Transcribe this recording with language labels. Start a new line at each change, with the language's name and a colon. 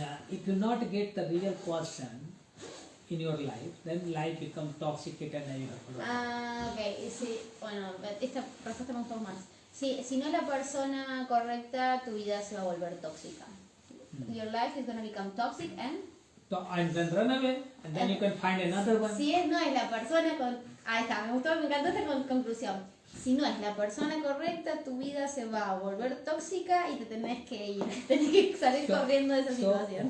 English: if you not get the real person in your life, then life becomes toxicated and you have to.
Spanish: Ok, sí, bueno, esta respuesta me gustó más. Si no es la persona correcta, tu vida se va a volver tóxica.
English: Your life is going to become toxic and then run away, and then you can find another one.
Spanish: Si no es la persona con... Ahí está, me gustó, me encantó esta conclusión. Si no es la persona correcta, tu vida se va a volver tóxica y te tenés que ir. Tenés que salir corriendo de esa situación.